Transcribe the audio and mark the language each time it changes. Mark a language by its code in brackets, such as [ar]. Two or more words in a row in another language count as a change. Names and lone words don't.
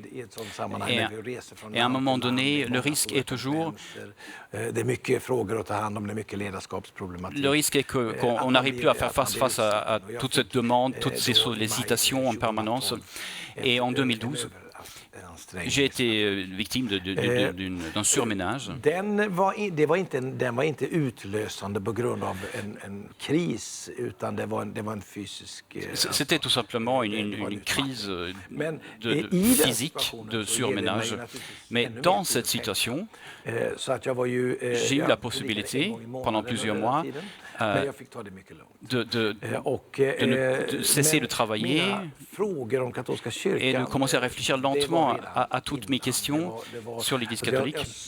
[fr] Et à un moment donné, le risque est toujours... Le risque est qu'on n'arrive plus à faire face à toute cette demande, toutes ces sollicitations en permanence. Et en 2012, j'ai été victime d'un surménage. [sv] Den var inte utlösande på grund av en kris, utan det var en fysisk... [fr] C'était tout simplement une crise physique de surménage. Mais dans cette situation, j'ai eu la possibilité, pendant plusieurs mois, de cesser de travailler et de commencer à réfléchir lentement à toutes mes questions sur l'Église catholique.